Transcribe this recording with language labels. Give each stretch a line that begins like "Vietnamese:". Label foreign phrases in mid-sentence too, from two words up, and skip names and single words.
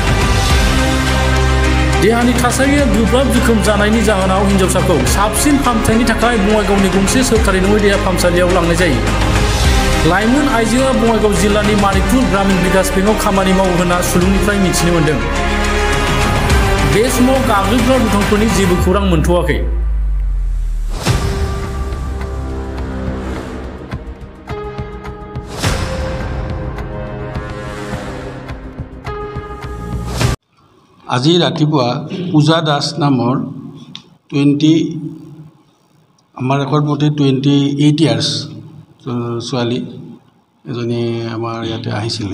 Bodo: देहानि थासारिया गोब्राब जोखोम जानायनि जाहोनाव हिनजावसाखौ साबसिन फाहामथायनि थाखाय बङाइगावनि गंसे सोरखारि नङै देहा फाहामसालियाव लांनाय जायो। लाइमोन आइजोआ बङाइगाव जिल्लानि मानिकपुर ग्रामीण बिकास बेंकआव खामानि मावो होनना सुलुंनिफ्राय मिथिनो मोन्दों। बे समाव गाग्लोबग्रा दुथांफोरनि जेबो खौरां मोनथ'वाखै।
Assamese: আজি ৰাতিপুৱা পূজা দাস নামৰ আমাৰ ৰেকৰ্ড মতে 28 ইয়াৰ্ছ ছোৱালী এজনী আমাৰ ইয়াতে আহিছিলে।